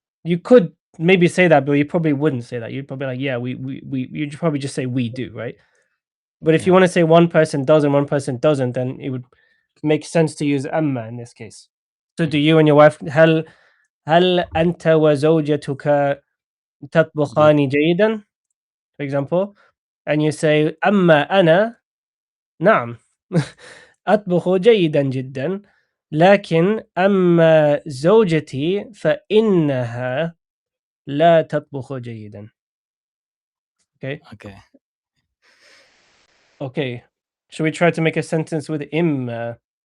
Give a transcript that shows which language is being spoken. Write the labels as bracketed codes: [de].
[en] You could maybe say that, but you probably wouldn't say that. You'd probably like, yeah, we you'd probably just say we do, right? But if you Yeah. want to say one person does and one person doesn't, then it would make sense to use أما in this case. So do you and your wife [ar] هل أنت وزوجتك [en] Good. [ar] تطبخان جيدا? [en] For example, and you say [ar] أما أنا نعم أطبخ جيدا جدا لكن أما زوجتي فإنها لا تطبخ جيدا. [en] Okay. Okay. Okay. Should we try to make a sentence with إما?